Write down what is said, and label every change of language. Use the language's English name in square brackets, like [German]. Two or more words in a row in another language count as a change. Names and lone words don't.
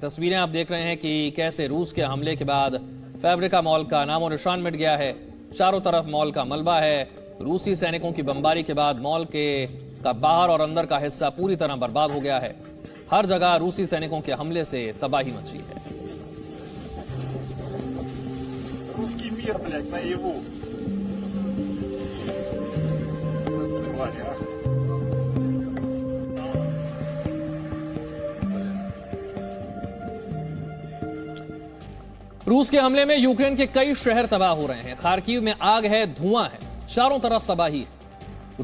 [Hindi] तस्वीरें आप देख रहे हैं कि कैसे रूस के हमले के बाद फैब्रिका मॉल का नामो निशान मिट गया है। चारों तरफ मॉल का मलबा है। रूसी सैनिकों की बमबारी के बाद मॉल का बाहर और अंदर का हिस्सा पूरी तरह बर्बाद हो गया है। हर जगह रूसी सैनिकों के हमले से तबाही मची है। [Russian] Русский мир, блядь, наяву. [Hindi] रूस के हमले में यूक्रेन के कई शहर तबाह हो रहे हैं। खार्किव में आग है, धुआं है, चारों तरफ तबाही है।